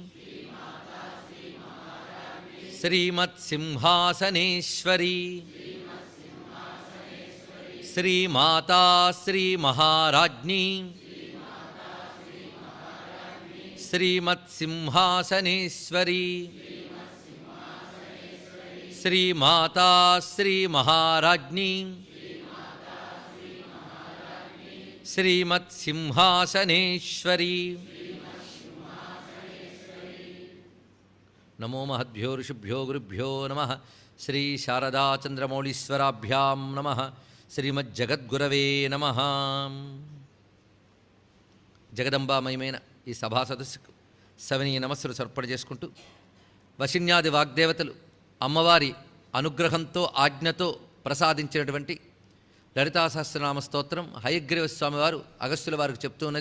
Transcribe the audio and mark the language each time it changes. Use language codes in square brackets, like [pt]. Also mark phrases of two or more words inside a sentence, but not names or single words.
[sa] श्रीमत्सिंहासनेश्वरी श्रीमाता श्रीमहाराज्ञी श्रीमत्सिंहासनेश्वरी श्रीमाता श्रीमहाराज्ञी श्रीमत्सिंहासनेश्वरी। नमो महद्भ्यो ऋषिभ्यो गुरुभ्यो नमः। श्री शारदा चंद्रमौलीश्वराभ्यां नमः। श्रीमज्जगद्गुरवे नमः। [te] జగదంబామయమైన ఈ సభా సదస్సుకు సవినీయ నమస్సులు సమర్పణ చేసుకుంటూ వశిన్యాది వాగ్దేవతలు అమ్మవారి అనుగ్రహంతో ఆజ్ఞతో ప్రసాదించినటువంటి లలితా సహస్రనామ స్తోత్రం హయగ్రీవ స్వామివారు అగస్త్యుల వారికి చెప్తూ ఉన్నది.